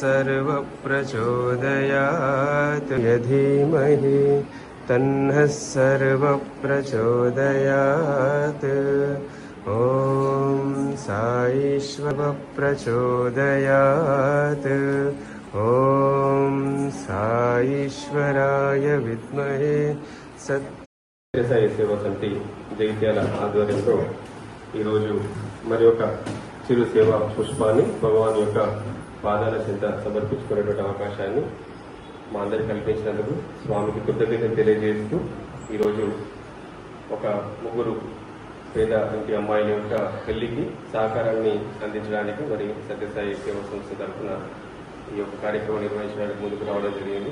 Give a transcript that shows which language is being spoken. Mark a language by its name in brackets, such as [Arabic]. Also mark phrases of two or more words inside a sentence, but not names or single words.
[Sanskrit] सर्वप्रचोदयात् धीमहि तन्नः सर्वप्रचोदयात् ॐ साईश्वरप्रचोदयात् ॐ साईश्वराय विद्महे सत्य సేవా సమితి జగిత్యాల [Telugu] ఆధ్వర్యంలో ఈరోజు మరి ఒక చిరు సేవా పుష్పాన్ని భగవాన్ యొక్క పాదాల చెంత సమర్పించుకునేటువంటి అవకాశాన్ని మా అందరికి కల్పించినందుకు స్వామికి కృతజ్ఞతలు తెలియజేస్తూ ఈరోజు ఒక ముగ్గురు పేద ఇంటి అమ్మాయిల యొక్క పెళ్లికి సహకారాన్ని అందించడానికి మరి సత్యసాయి సేవా సంస్థ తరఫున ఈ యొక్క కార్యక్రమం నిర్వహించడానికి ముందుకు రావడం జరిగింది.